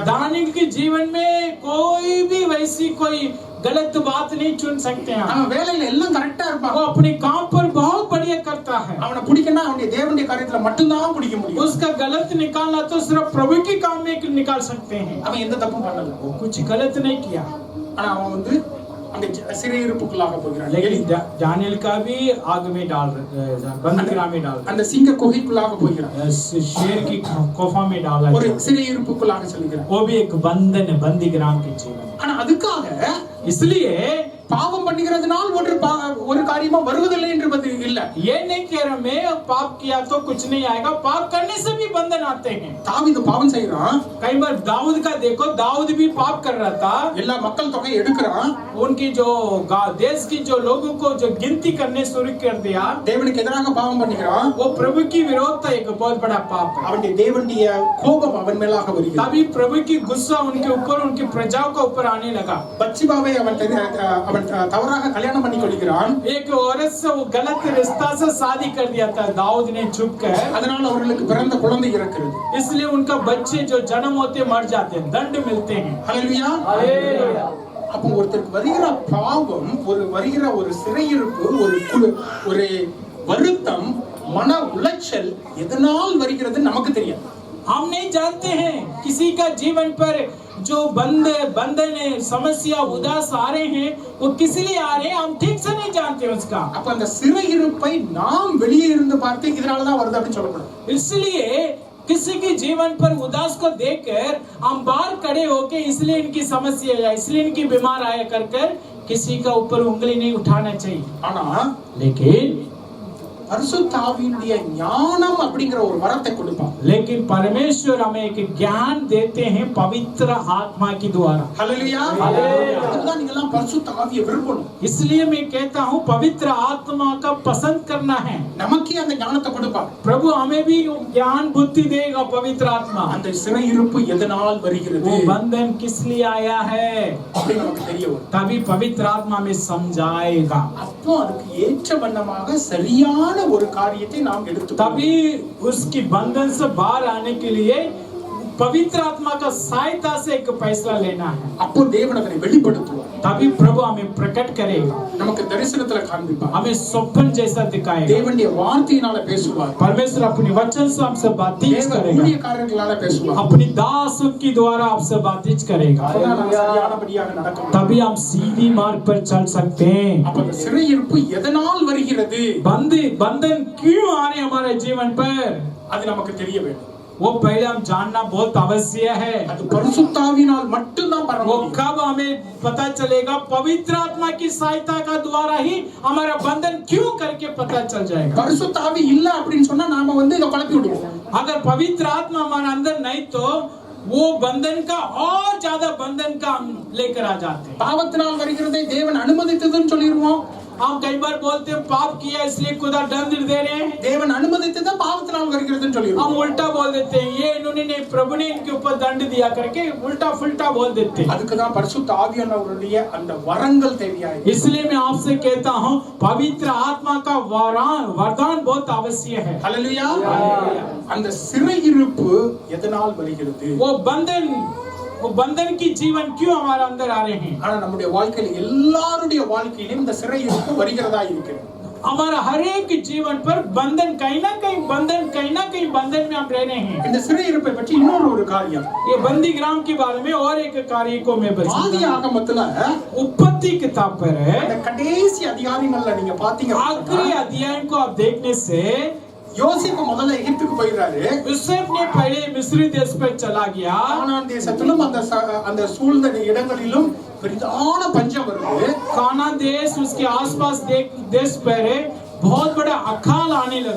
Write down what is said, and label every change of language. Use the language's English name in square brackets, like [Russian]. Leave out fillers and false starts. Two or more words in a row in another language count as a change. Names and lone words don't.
[Hindi] दानियल के जीवन में कोई भी वैसी कोई गलत बात नहीं चुन सकते हैं। [Tamil] அவன் வேலையில எல்லாம் கரெக்டா இருப்பான். [Hindi] वो अपने काम पर बहुत बढ़िया करता है। [Tamil] அவனை பிடிக்கனா அவனுடைய தேவனுடைய காரியத்துல மட்டும் தான் பிடிக்க முடியும். [Hindi] उसका गलत निकालना तो सिर्फ प्रभु के काम में निकाल सकते हैं। [Tamil] அவன் எந்த தப்பும் பண்ணல, [Hindi] वो कुछ गलत नहीं किया, [Tamil] ஆனா அவன் வந்து அங்க சிறையிருப்புக்குள்ளாக போகிறான். [Hindi] लेकिन दानियल का भी आग में डाल, बंदीग्राम में डाल, [Tamil] அந்த சிங்க குகைக்குள்ளாக போகிறான். [Hindi] शेर की कोफा में डाला, [Tamil] ஒரு சிறையிருப்புக்குள்ளாக செல்கிறான். [Hindi] वो भी एक बंधन बंदीग्राम के जीवन। [Tamil] ஆனா அதுக்காக [Hindi] इसलिए [Tamil] பாவம் பண்ணுகிறதுனால் ஒரு காரியமா வருவதில்லை என்பது இல்ல. [Hindi] ये नहीं कह रहा मैं पाप किया तो कुछ नहीं आएगा, पाप करने से भी बंधन आते हैं. [Tamil] தாவீது பாவம் செய்யறான். [Hindi] कई बार दाऊद का देखो, दाऊद भी पाप कर रहा था. [Tamil] எல்லா மக்கள் தொகை எடுக்கறான். [Hindi] उनकी जो देश की जो लोगों को जो गिनती करने शुरू कर दिया, [Tamil] தேவனுக்கு எதிராக பாவம் பண்ணுகிறான். [Hindi] वो प्रभु की विरोध था, एक बहुत बड़ा पाप है. [Tamil] அவனுடைய தேவனுடைய கோபம் அவன் மேலாக வருகிறது. [Hindi] तभी प्रभु की गुस्सा उनके ऊपर, उनकी प्रजाओं के ऊपर आने लगा. [Tamil] பத்சிபாவை அவன் தவறாக கல்யாணம் பண்ணி கொள்கிறான். [Hindi] एक औरत से वो गलत रिश्ता से शादी कर दिया था दाऊद ने छुप कर. [Tamil] அதனால அவர்களுக்கு பிறந்த குழந்தை இறக்கிறது. [Hindi] इसलिए उनका बच्चे जो जन्म होते मर जाते हैं, दंड मिलते हैं. [Tamil] ஹல்லேலூயா. [Hindi] हालेलुया. [Tamil] அப்போ ஒருத்தருக்கு வருகிற பாவம், வருகிற ஒரு சிறையிருப்பு, ஒரு வருத்தம், மன உளைச்சல் எதனால் வருகிறது நமக்கு தெரியாது. [Hindi] हम नहीं जानते हैं किसी का जीवन पर जो बंधन समस्या उदास आ रहे हैं, वो किस लिए आ रहे हैं हम ठीक से नहीं जानते उसका. [Tamil] அப்ப அந்த சிறையிருப்பை நாம் வெளியே இருந்து பார்த்து இதனால தான் வருது அப்படி சொல்லப்படும். [Hindi] इसलिए किसी के जीवन पर उदास को देखकर हम बाहर खड़े होके इसलिए इनकी समस्या है, इसलिए इनकी बीमार आया कर किसी का ऊपर उंगली नहीं उठाना चाहिए. [Tamil] ஆனா [Hindi] लेकिन [Tamil] பரிசுத்த ஆவியினுடைய ஞானம் அப்படிங்கிற ஒரு வரத்தை கொடுப்பான். [Hindi] लेकिन परमेश्वर हमें एक ज्ञान देते हैं पवित्र आत्मा के द्वारा. [Tamil] ஹல்லேலூயா. அதுதான் நீங்க எல்லாம் பரிசுத்த ஆவியை விரும்பணும். [Hindi] इसलिए मैं कहता हूँ पवित्र आत्मा का पसंद करना है. [Tamil] நமக்கே அந்த ஞானத்தை கொடுப்பான். [Hindi] प्रभु हमें भी ज्ञान बुद्धि देगा पवित्र आत्मा. [Tamil] அந்த சிறையிருப்பு எதனால் வருகிறது, [Hindi] वो बंधन किस लिए आया है, [Tamil] அப்படி நமக்கு தெரிய வரும். [Hindi] तभी पवित्र आत्मा में समझाएगा. [Tamil] அப்போ அதுக்கு ஏற்ற வண்ணமாக சரியான ஒரு காரியத்தை நாம் எடுத்துக்கொள்வோம். [Hindi] तभी उसकी बंधन से बाहर आने के लिए पवित्र आत्मा का सहायता से एक फैसला लेना है. [Tamil] அப்போ தேவன் அதை வெளிப்படுத்துவார். [Hindi] तभी प्रभु हमें प्रकट करेगा, [Tamil] நமக்கு தரிசனத்துல காண்பிப்பார். [Hindi] हमें स्वप्न जैसा दिखाएगा. [Tamil] தேவனுடைய வார்த்தையினால பேசுவார். [Hindi] परमेश्वर अपनी वचन से हमसे बातचीत [Tamil] தேவ [Hindi] करेगा, [Tamil] ஊழியக்காரர்களால பேசுவார். [Hindi] अपनी दासों की द्वारा आपसे बातचीत करेगा. [Tamil] அப்பதான் நாம் சரியானபடியாக நடக்க முடியும். [Hindi] तभी हम सीधी मार्ग पर चल सकते हैं. [Tamil] அப்ப அந்த சிறையிருப்பு எதனால் வருகிறது, [Hindi] बंधन क्यों आ रहे हमारे जीवन पर, [Tamil] அது நமக்கு தெரிய வேண்டும். [Hindi] वो पहले हम जानना बहुत आवश्यक है. [Tamil] அது பரிசுத்த ஆவியினால் மட்டும்தான் [Hindi] वो [Tamil] பரவும். [Hindi] कब हमें पता चलेगा, पवित्र आत्मा की सहायता का द्वारा ही हमारा बंधन क्यों करके पता चल जाएगा. [Tamil] பரிசுத்த ஆவி இல்ல அப்படின்னு சொன்னா நாம இத குழப்பி விடுவோம். [Hindi] अगर पवित्र आत्मा हमारे अंदर नहीं तो वो बंधन का और ज्यादा बंधन का हम लेकर आ जाते हैं. [Tamil] பாவத்தினால் வருகிறதை தேவன் அனுமதித்ததுன்னு சொல்லிடுவோம். [Hindi] हम कई बार बोलते हैं पाप किया इसलिए खुदा दंड दे रहे हैं. [Tamil] தேவன் அனுமதித்தது பாவத்தினால் வருகிறதுன்னு சொல்லிடுவோம். [Hindi] हम उल्टा बोल देते हैं, ये इन्होंने नहीं, प्रभु ने इनके ऊपर दंड दिया करके उल्टा फुल्टा बोल देते हैं. [Tamil] அதுக்கு தான் பரிசுத்த ஆவியானவருடைய அந்த வரங்கள் தேவையாயிருக்கு. [Hindi] इसलिए मैं आपसे कहता हूँ पवित्र आत्मा का वरदान बहुत आवश्यक है. [Tamil] ஹல்லேலூயா. அந்த சிறையிருப்பு எதனால் வருகிறது, [Hindi] वो बंधन की जीवन क्यों हमारे अंदर आ रहे हैं. [Tamil] ஆனா நம்முடைய வாழ்க்கையில எல்லாருடைய வாழ்க்கையிலும் இந்த சிறையிருப்பு வருகிறதா இருக்கிறது. [Hindi] हमारा हर एक जीवन पर बंधन कहीं ना कहीं बंधन में हम रह रहे हैं. [Tamil] இந்த சிறையிருப்பை பற்றி இன்னொரு காரியம், [Hindi] ये बंदी ग्राम के बारे में और एक कार्य को मैं [Tamil] ஆதி ஆகமத்துல [Hindi] उत्पत्ति किताब पर है, [Tamil] அந்த கடைசி அதிகாரங்கள்ல நீங்க பாத்தீங்க, [Hindi] आखिरी अध्याय को आप देखने से [Tamil] யோசேப்பு முதல்ல எகிப்துக்கு போயிடுறாரு. [Hindi] यूसुफ ने पहले मिस्र देश पर चला गया. [Tamil] கானான் தேசத்திலும் அந்த சூழ்ந்த இடங்களிலும் பெரிதான பஞ்சம் வருது. [Hindi] कानान देश उसके आसपास देश पर बहुत बड़ा अकाल आने लगा.